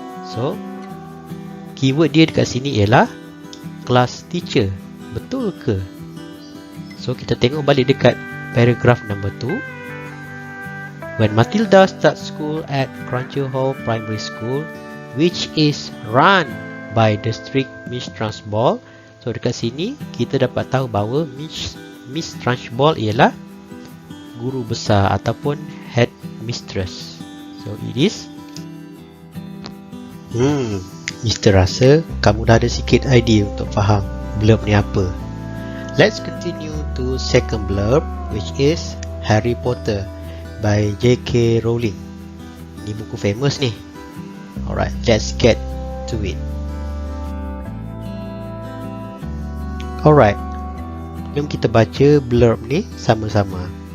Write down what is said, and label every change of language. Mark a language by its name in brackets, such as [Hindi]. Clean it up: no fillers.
[Malay] So keyword dia dekat sini ialah class teacher. Betul ke? So kita tengok balik dekat paragraph number 2. [English] When Matilda starts school at Cruncher Hall Primary School, which is run by the strict Miss Trunchbull. [Malay] So dekat sini kita dapat tahu bahawa Miss Trunchbull ialah guru besar ataupun head mistress. [English] So it is Mr. [Malay] rasa kamu dah ada sikit idea untuk faham blurb ni apa. [English] Let's continue to second blurb, which is Harry Potter by J.K. Rowling. [Malay] Ni buku famous ni. [English] Alright, let's get to it. [Malay] Alright, jom kita baca blurb ni sama-sama.